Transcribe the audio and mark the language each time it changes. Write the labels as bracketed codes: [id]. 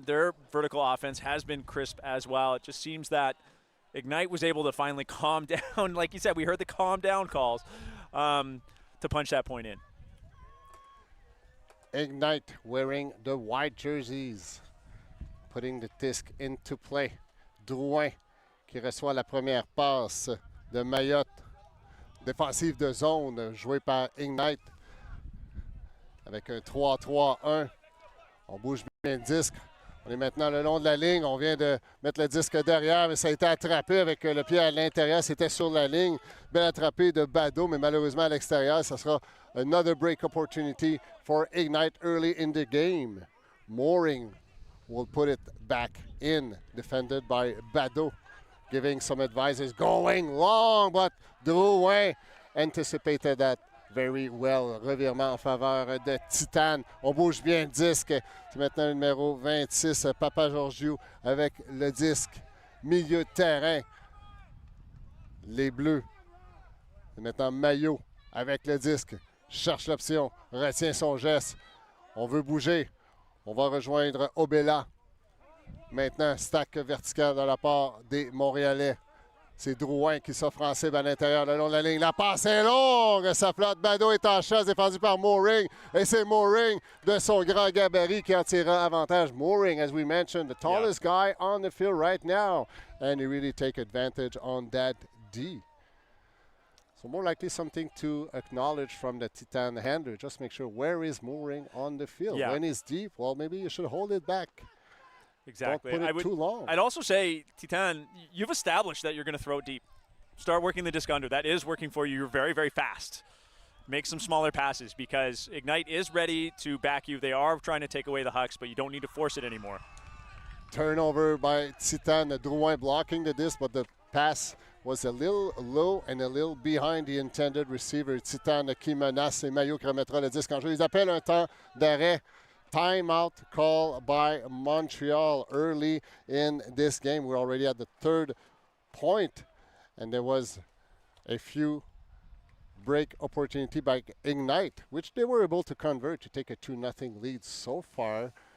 [en] Their vertical offense has been crisp as well. It just seems that Ignite was able to finally calm down. Like you said, we heard the calm down calls to punch that point in. Ignite wearing the white jerseys, putting the disc into play. [fr] Drouin qui reçoit la première passe de Mayotte. Défensive de zone jouée par Ignite avec un 3-3-1. On bouge bien le disque. On est maintenant le long de la ligne. On vient de mettre le disque derrière, mais ça a été attrapé avec le pied à l'intérieur. C'était sur la ligne. Belle attrapé de Bado, mais malheureusement à l'extérieur. Ça sera [en] another break opportunity for Ignite early in the game. Mooring will put it back in, defended by Bado, giving some advices, going long, but Drouin anticipated that very well. [fr] Revirement en faveur de Titane. On bouge bien le disque. C'est maintenant le numéro 26, Papa Georgiou, avec le disque. Milieu de terrain. Les Bleus. C'est maintenant Maillot avec le disque. Cherche l'option. Retient son geste. On veut bouger. On va rejoindre Obella. Maintenant, stack vertical de la part des Montréalais. C'est Drouin qui s'offre en cible à l'intérieur, le long de la ligne. La passe est longue, ça flotte. Bado est en chasse, défendu par Mooring. Et c'est Mooring de son grand gabarit qui en tirera avantage. [en] Mooring, as we mentioned, the tallest guy on the field right now. And he really take advantage on that D. So more likely something to acknowledge from the Titane handler. Just make sure, where is Mooring on the field? Yeah. When he's deep, well, maybe you should hold it back. Exactly. Don't put it too long. I'd also say, Titane, you've established that you're going to throw it deep. Start working the disc under. That is working for you. You're very, very fast. Make some smaller passes because Ignite is ready to back you. They are trying to take away the hucks, but you don't need to force it anymore. Turnover by Titane. Drouin blocking the disc, but the pass was a little low and a little behind the intended receiver. [fr] Titane qui menace et Maillot qui remettra le disque en jeu. Ils appellent un temps d'arrêt. [en] Timeout call by Montreal early in this game. We're already at the third point, and there was a few break opportunity by Ignite, which they were able to convert to take a 2-0 lead so far.